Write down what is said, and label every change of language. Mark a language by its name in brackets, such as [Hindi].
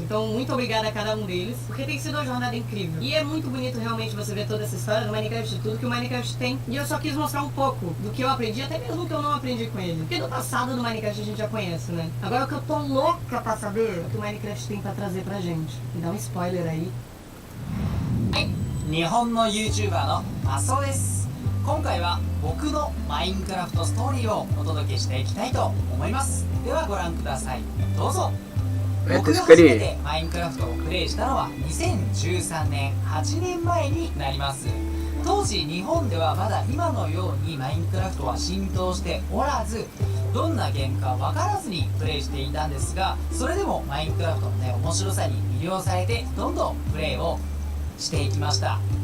[Portuguese] Então, muito obrigada a cada um deles. Porque tem sido uma jornada incrível. E é muito bonito realmente você ver toda essa história do Minecraft, de tudo que o Minecraft tem. E eu só quis mostrar um pouco do que eu aprendi, até mesmo que eu não aprendi com ele. Porque do passado do Minecraft a gente já conhece, né? Agora o que eu tô louca pra saber é o que o Minecraft tem pra trazer pra gente. Me dá um spoiler aí. [Japanese] 日本の YouTuber のマソです。今回は僕のマインクラフトストーリーをお届けしていきたいと思います。ではご覧ください。どうぞ。僕が初めてマインクラフトをプレイしたのは2013年8年前になります。当時日本ではまだ今のようにマインクラフトは浸透しておらず、どんなゲームか分からずにプレイしていたんですが、それでもマインクラフトのね面白さに魅了されてどんどんプレイをしていきました。